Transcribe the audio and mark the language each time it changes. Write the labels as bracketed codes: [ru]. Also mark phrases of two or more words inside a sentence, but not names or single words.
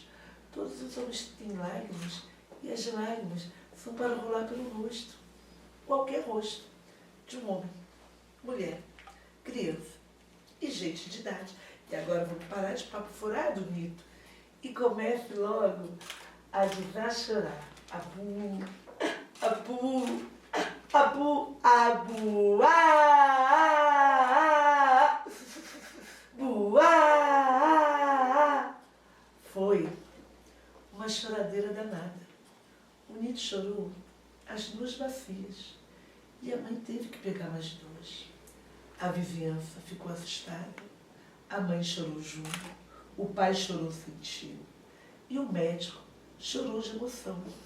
[pt] Todos os homens têm lágrimas e as lágrimas são para rolar pelo rosto, qualquer rosto, de um homem, mulher, criança e gente de idade. E agora vamos parar de papo furado, Nito, e comece logo a desaschorar. Abu, abu, abu, abu, buá. Foi uma choradeira danada. O Nito chorou as 2 bacias e a mãe teve que pegar mais 2. A vizinhança ficou assustada. A mãe chorou junto, o pai chorou sentindo e o médico chorou de emoção.